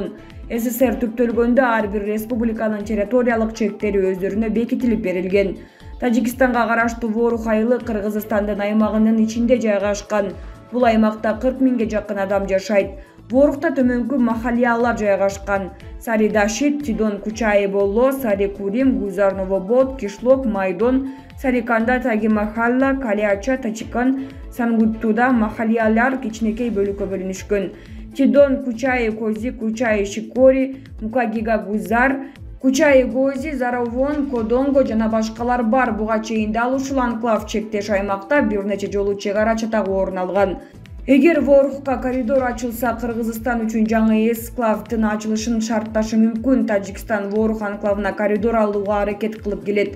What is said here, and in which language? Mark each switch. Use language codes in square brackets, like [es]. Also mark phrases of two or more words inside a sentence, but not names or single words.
[ky] СССР түптөлгөндө ар бир республиканын территориялык чектери өздөрүнө бекитилип берилген. Тажикстанга караштуу Ворух айылы Кыргызстандын аймагынын ичинде жайгашкан. Бул аймакта 40 миңге жакын адам жашайт. Ворухта төмөнкү махалиялар жайгашкан: Саридашит, Тидон Кучаи Болло, Сари Курим, Гузар Новобод, Кишлок, Майдон, Сариканда, Таги Махалла, Калиача, Тачикан, Сангуттуда махалиялар кичинекей бөлүккө бөлүнүшкөн. Тидон Кучаи Кози, Кучаи Шикори, Мукагига Гузар, Кучаи Гози, Заровон, Кодонго жана башкалар бар. Буга чейин дал ушул анклав чектеш аймакта бир нече жолу чек ара чатагы орун алган. Эгер Ворухка коридор ачылса, Кыргызстан үчүн жаңы эсклавдын ачылышын шартташы мүмкүн. Тажикстан Ворух анклавына коридор алууга аракет кылып келет.